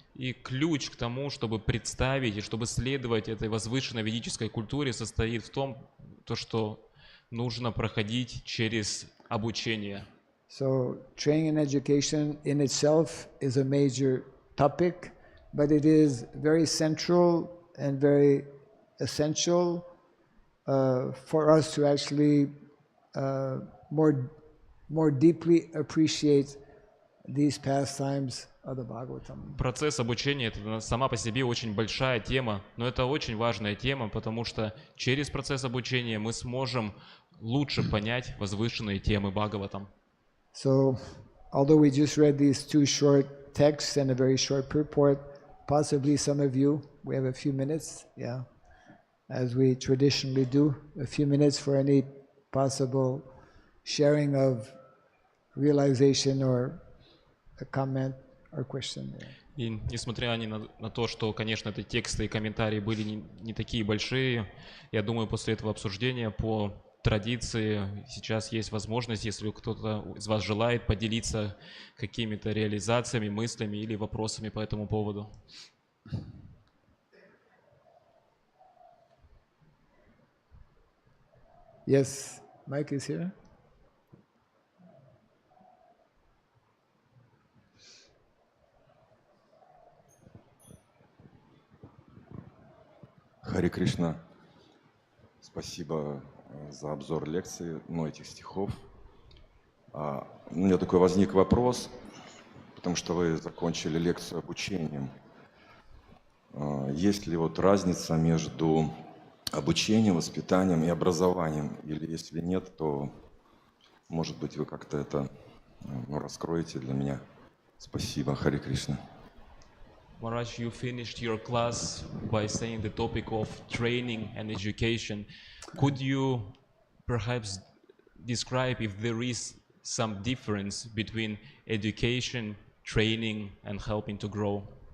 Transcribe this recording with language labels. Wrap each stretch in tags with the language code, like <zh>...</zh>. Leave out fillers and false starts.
<ru>И ключ к тому, чтобы представить и чтобы следовать этой возвышенной ведической культуре, состоит в том, что нужно проходить через обучение.</ru> <en>So training and education in itself is a major topic, but it is very central and very essential for us to actually more deeply appreciate these pastimes of the Bhagavatam.</en> <ru>Процесс обучения — это сама по себе очень большая тема, но это очень важная тема, потому что через процесс обучения мы сможем лучше понять возвышенные темы Бхагаватам.</ru> <en>So, although we just read these two short texts and a very short purport, possibly some of you, we have a few minutes, as we traditionally do, a few minutes for any possible sharing of realization or a comment or question.</en> <ru>И несмотря на то, что, конечно, эти тексты и комментарии были не такие большие, я думаю, после этого обсуждения по традиции сейчас есть возможность, если кто-то из вас желает поделиться какими-то реализациями, мыслями или вопросами по этому поводу.</ru> <en>Yes, Mike is here.</en> <ru>Харе Кришна, спасибо за обзор лекции, этих стихов. У меня такой возник вопрос, потому что вы закончили лекцию обучением. Есть ли разница между обучением, воспитанием и образованием? Или если нет, то, может быть, вы как-то это раскроете для меня. Спасибо, Харе Кришна.</ru> <en>Maharaj, you finished your class by saying the topic of training and education. Could you perhaps describe if there is some difference between education, training, and helping to grow?</en>